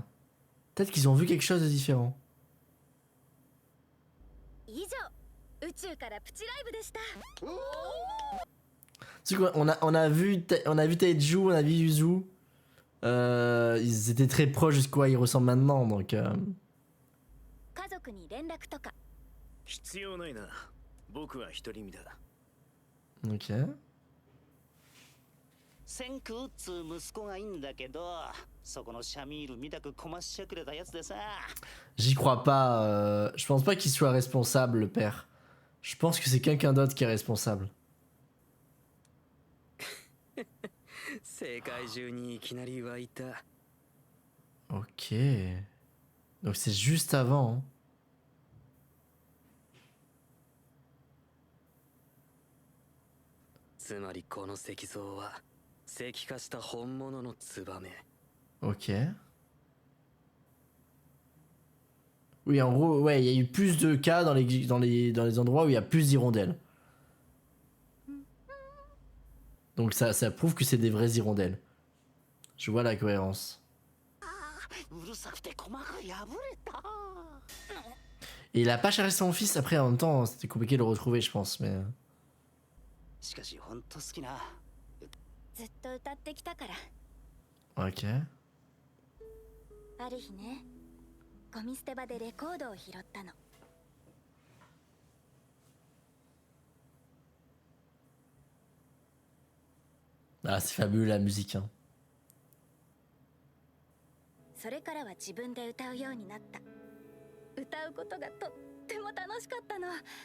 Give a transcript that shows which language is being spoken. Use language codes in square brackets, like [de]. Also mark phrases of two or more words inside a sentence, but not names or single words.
[fr] Peut-être qu'ils ont vu quelque chose de différent. On a vu Taiju, on a vu Yuzu. Ils étaient très proches jusqu'à ils ressemblent maintenant, donc. [ja] 家族に連絡とか必要ないな僕は独り身だ [fr] Ok. [ja] 千空っつう息子がいいんだけどそこのシャミールみたくこましちゃくれたやつでさ [fr] J'y crois pas. Je pense pas qu'il soit responsable, le père. Je pense que c'est quelqu'un d'autre qui est responsable. [ja] 世界中にいきなり湧いた [fr] Ok. Donc c'est juste avant. Hein. [ja] つまりこの石像は石化した本物のツバメ [fr] Ok. Oui, en gros, ouais, il y a eu plus de cas dans les endroits où il y a plus d'hirondelles. Donc ça prouve que c'est des vraies hirondelles. Je vois la cohérence. [ja] うるさくて鼓膜が破れた [fr] Et il a pas cherché son fils après, en même temps, c'était compliqué de le retrouver, je pense, mais. [ja] しかし本当好きなずっと歌ってきたから [fr] Ok. [ja] ある日ねゴミ捨て場でレコードを拾ったの [fr] Ah, c'est fabuleux la musique, hein. [ja] それからは自分で歌うようになった歌うことがとっても楽しかったの